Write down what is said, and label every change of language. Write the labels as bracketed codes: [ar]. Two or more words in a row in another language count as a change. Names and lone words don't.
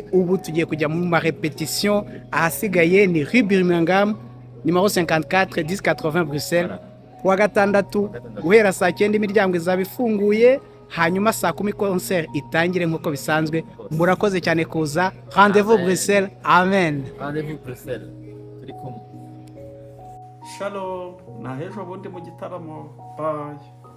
[rw] Ubu tugiye kujya mu ma repetition. Ahasigaye ni Rue Birmingham numero 54 1080 Bruxelles. Kuwa gatandatu guhera saa 9 imiryango izaba ifunguye, hanyuma saa 10 concert itangire nk'uko bisanzwe. Murakoze cyane kuza. Rendez-vous Bruxelles. Amen. Rendez-vous Bruxelles. Turi kumwe. Shalom. Na ejo bundi mu gitaramo. Bye.